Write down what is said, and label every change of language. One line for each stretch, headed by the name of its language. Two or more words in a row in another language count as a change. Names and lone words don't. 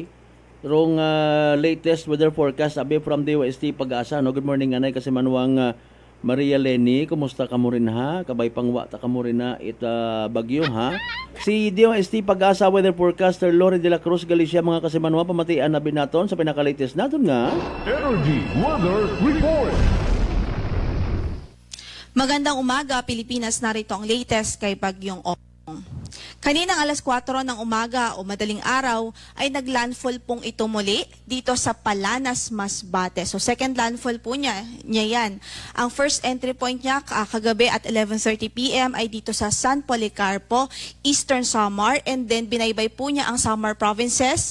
English: Rong latest weather forecast abi from DOST Pag-asa.
Aklanon: No,
English: good morning
Aklanon: anay kasimanwang Maria Lenny, kumusta ka mo rin ha? Kabay pangwa ta ka mo rin na bagyo ha? Si DOST Pag-asa weather forecaster Lori de la Cruz Galicia mga kasimanwa pamatian na binaton sa pinaka-latest naton nga Energy Weather Report.
Filipino: Magandang umaga Pilipinas, narito ang latest kay Bagyong Opong. Kaninang alas 4 ng umaga o madaling araw ay naglandfall pong ito muli dito sa Palanas, Masbate. So
English: second landfall
Filipino: po niya yan. Ang
English: first entry point
Filipino: niya kagabi at 11:30 PM ay dito sa San Policarpo, Eastern Samar,
English: and then
Filipino: binaybay po niya ang Samar provinces.